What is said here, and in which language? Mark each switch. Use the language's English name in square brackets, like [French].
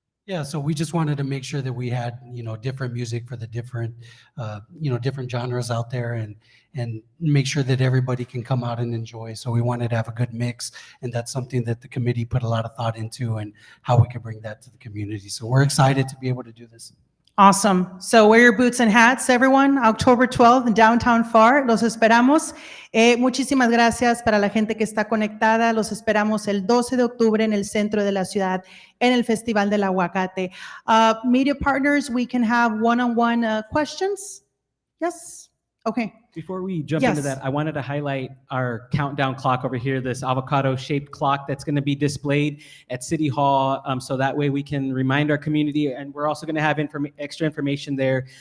[English] Yeah, so we just wanted to make sure that we had, different music for the different, different genres out there and make sure that everybody can come out and enjoy. So we wanted to have a good mix, and that's something that the committee put a lot of thought into and how we could bring that to the community. So we're excited to be able to do this. Awesome. So wear your boots and hats, everyone. October 12th in downtown Pharr. [Spanish] Los esperamos. Muchísimas gracias para la gente que está conectada. Los esperamos el 12 de octubre en el centro de la ciudad en el Festival del Aguacate. [English] Media partners, we can have one-on-one questions. Yes? Okay. Before we jump Yes. into that, I wanted to highlight our countdown clock over here, this avocado-shaped clock that's going to be displayed at City Hall, so that way we can remind our community, and we're also going to have extra information there.